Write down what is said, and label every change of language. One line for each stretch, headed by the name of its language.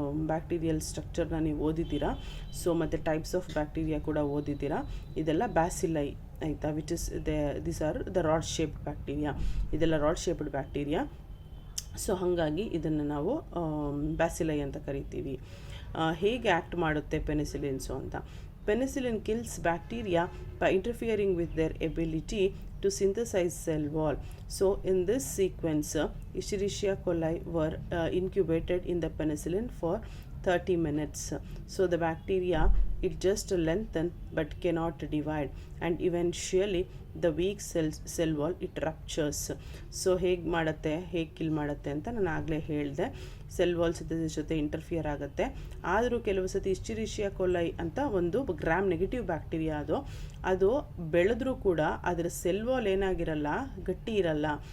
Kannada: Bacterial ಸ್ಟ್ರಕ್ಚರ್ನ ನೀವು ಓದಿದ್ದೀರಾ. So ಮತ್ತು ಟೈಪ್ಸ್ ಆಫ್ ಬ್ಯಾಕ್ಟೀರಿಯಾ ಕೂಡ ಓದಿದ್ದೀರಾ. ಇದೆಲ್ಲ ಬ್ಯಾಸಿಲೈ ಆಯಿತಾ,
English: Which is this are the rod shaped bacteria.
Kannada: ಇದೆಲ್ಲ ರಾಡ್ ಶೇಪ್ಡ್ ಬ್ಯಾಕ್ಟೀರಿಯಾ. ಸೊ ಹಾಗಾಗಿ ಇದನ್ನು ನಾವು ಬ್ಯಾಸಿಲೈ ಅಂತ ಕರಿತೀವಿ. ಹೇಗೆ ಆ್ಯಕ್ಟ್ ಮಾಡುತ್ತೆ ಪೆನಿಸಿಲಿನ್ಸು ಅಂತ.
English: Penicillin kills bacteria by interfering with their ability to synthesize cell wall. So in this sequence, Escherichia coli were incubated in the penicillin for 30 minutes. So the bacteria, it just lengthen but cannot divide, and eventually the weak cell wall it ruptures.
Kannada: So ಹೇಗೆ kill ಮಾಡುತ್ತೆ ಅಂತ ನಾನು ಆಗಲೇ ಹೇಳಿದೆ. Cell wall synthesis ಜೊತೆ interfere ಆಗುತ್ತೆ. ಆದರೂ ಕೆಲವು ಸತಿ ಇಸ್ಚೆರಿಷಿಯಾ ಕೊಲೈ ಅಂತ ಒಂದು ಗ್ರಾಮ್ ನೆಗೆಟಿವ್ ಬ್ಯಾಕ್ಟೀರಿಯಾ ಅದು ಬೆಳೆದ್ರೂ ಕೂಡ ಅದರ ಸೆಲ್ ವಾಲ್ ಏನಾಗಿರಲ್ಲ, ಗಟ್ಟಿ ಇರಲ್ಲ.